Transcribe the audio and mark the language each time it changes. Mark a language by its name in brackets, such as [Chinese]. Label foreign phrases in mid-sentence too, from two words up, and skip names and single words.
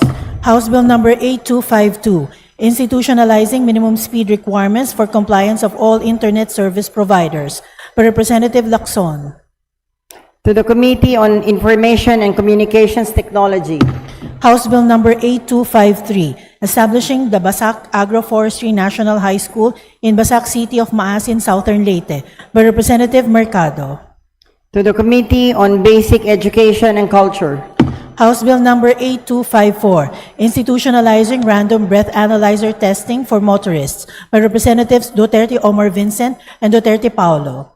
[English] House Bill number 8252, institutionalizing minimum speed requirements for compliance of all internet service providers, by Representative Lacson. To the Committee on Information and Communications Technology. House Bill number 8253, establishing the Basak Agroforestry National High School in Basak City of Maasin, Southern Leyte, by Representative Mercado. To the Committee on Basic Education and Culture. House Bill number 8254, institutionalizing random breath analyzer testing for motorists, by Representatives Duterte Omar Vincent and Duterte Paulo.